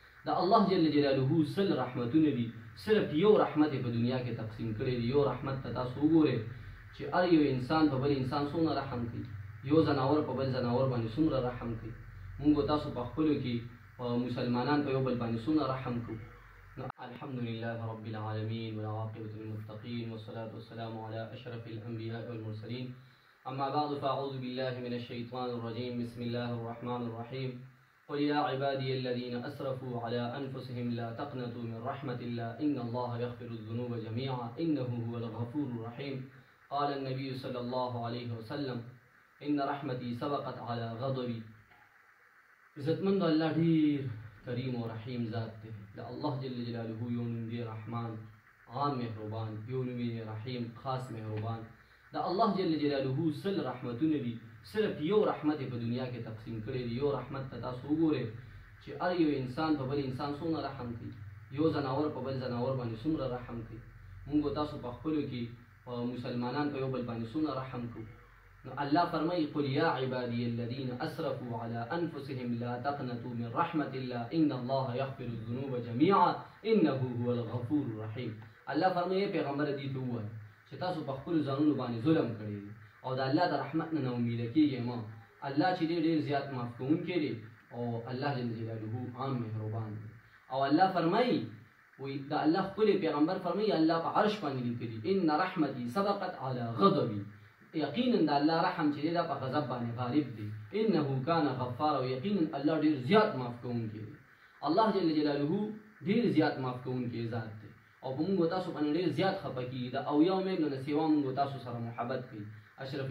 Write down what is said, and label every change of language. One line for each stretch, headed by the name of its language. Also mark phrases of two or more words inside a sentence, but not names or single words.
Pashto: دا الله
Arabic: جل جلاله
Pashto: سل رحمتونه دي صرف یو رحمت په دنیا کې تقسیم کړی دی یو رحمت ته تاسو وګورئ چې هر یو انسان په بل انسان څومره رحم کوي یو ځناور په بل ځناور باندې څومره رحم کوي موږ تاسو په خپلو کې مسلمانان په یو بل باندې څومره رحم
Arabic: کوو الحمد لله رب العالمين والعاقبة للمتقين والصلاة والسلام على أشرف الأنبياء والمرسلين أما بعد فأعوذ بالله من الشيطان الرجيم بسم الله الرحمن الرحيم قل يا عبادي الذين أسرفوا على أنفسهم لا تقنطوا من رحمة الله إن الله يغفر الذنوب جميعا إنه هو الغفور الرحيم قال النبي صلى الله عليه وسلم إن رحمتي سبقت على غضبي
Pashto: عزتمند الله ډیر کریم و رحیم ذات دی د الله
Arabic: جل جلاله
Pashto: یو نوم دی رحمان عام مهربان یو نوم دی رحیم خاص مهربان د الله
Arabic: جل جلاله
Pashto: سل رحمتونه دي صرف یو رحمت په دنیا کې تقسیم کړی دی یو رحمت ته تاسو وګورئ چې هر یو انسان په بل انسان څومره رحم کوي یو ځناور په بل ځناور باندې څومره رحم کوي موږ تاسو په خپلو کې مسلمانان په یو بل باندې څومره رحم کوو الله فرمای
Arabic: قل یا عبادی الذین اسرفوا على انفسهم لا تقنطوا من رحمت الله ان الله یغفر الذنوب جميعا انه هو الغفور الرحیم
Pashto: الله فرمای پیغمبر دې ته ووایه چې تاسو په خپلو ځانونو باندې ظلم کړی او د الله د رحمت نه امید کیږئ مه الله چې ډېر زیات معاف کوونکی دی او الله
Arabic: جل جلاله
Pashto: عام مهربان دی او الله فرمایي وی د الله خپل پیغمبر فرمایي الله په عرش باندې لیکلي
Arabic: ان رحمتي سبقت على غضبي
Pashto: یقینا د الله رحم چې دا په غضب باندې غالب دی
Arabic: انه کان غفار
Pashto: یقینا الله ډېر زیات معاف کوونکی دی الله
Arabic: جل جلاله
Pashto: ډېر زیات معاف کوونکی ذات دی او موږ تاسو باندې ډېر زیات خفه کیږي د او یو مې نه سیوا موږ تاسو سره محبت کوي اشرف